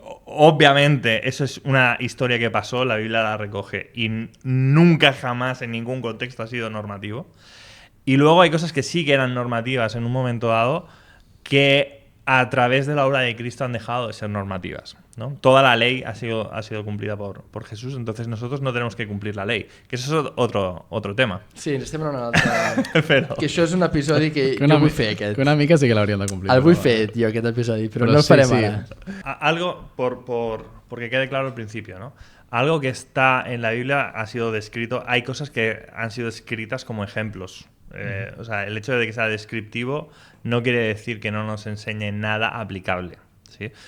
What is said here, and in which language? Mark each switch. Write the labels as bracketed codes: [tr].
[es] obviamente eso es una historia que pasó, la Biblia la recoge y nunca jamás en ningún contexto ha sido normativo. Y luego hay cosas que sí que eran normativas en un momento dado que a través de la obra de Cristo han dejado de ser normativas, ¿no? Toda la ley ha sido cumplida por Jesús, entonces nosotros no tenemos que cumplir la ley, que eso es otro tema. [ca] Sí, estem en una altra... Però... Que això és un episodi que jo vull fer, aquest. Que una mica sí que l'hauríem de complir. El vull fer, jo, aquest episodi, però no el sí, farem sí. ara. [es] Algo, porque quede claro al principio, ¿no? Algo que está en la Biblia ha sido descrito, hay cosas que han sido escritas como ejemplos. O sea, el hecho de que sea descriptivo no quiere decir que no nos enseñe nada aplicable, ¿sí?